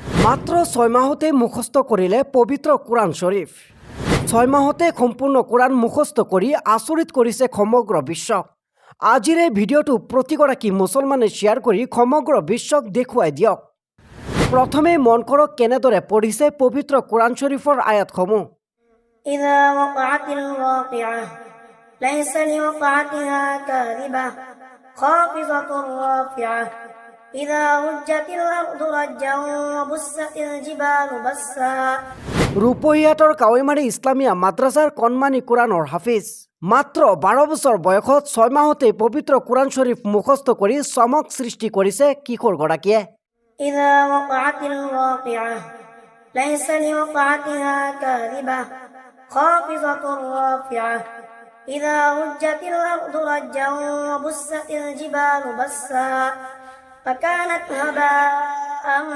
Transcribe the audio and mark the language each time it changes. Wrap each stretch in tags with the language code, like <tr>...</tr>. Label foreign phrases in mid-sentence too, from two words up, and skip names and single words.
<as>মাত্ৰ 6 মাহতে মুখস্থ কৰিলে পবিত্ৰ কোৰাণ শৰীফ। 6 মাহতে সম্পূৰ্ণ কোৰাণ মুখস্থ কৰি আচৰিত কৰিছে সমগ্ৰ বিশ্বক। আজিৰ এই ভিডিঅ'টো প্ৰতিগৰাকী মুছলমানে শ্বেয়াৰ কৰি সমগ্ৰ বিশ্বক দেখুৱাই দিয়ক। প্ৰথমে মন কৰক কেনেদৰে পঢ়িছে পবিত্ৰ কোৰাণ শৰীফৰ আয়াতসমূহ।</as> <ar>إذا وقعت الواقعة ليس لوقعتها كاذبة خافضة رافعة إذا رجت الأرض رجا وبست الجبال بسا।</ar> <as>ৰূপহীয়াতৰ কাৱৈমাৰী ইছলামিয়া মাদ্ৰাছাৰ কণমানি কোৰাণৰ হাফিজ মাত্ৰ 12 বছৰ বয়সত 6 মাহতে পবিত্ৰ কোৰাণ শৰীফ মুখস্থ কৰি চমক সৃষ্টি কৰিছে কিশোৰগৰাকীয়ে।</as> <ar>إذا وقعت الواقعة ليس لوقعتها كاذبة خافضة رافعة إذا رجت الأرض رجا وبست الجبال بسا فكانت هباء</ar>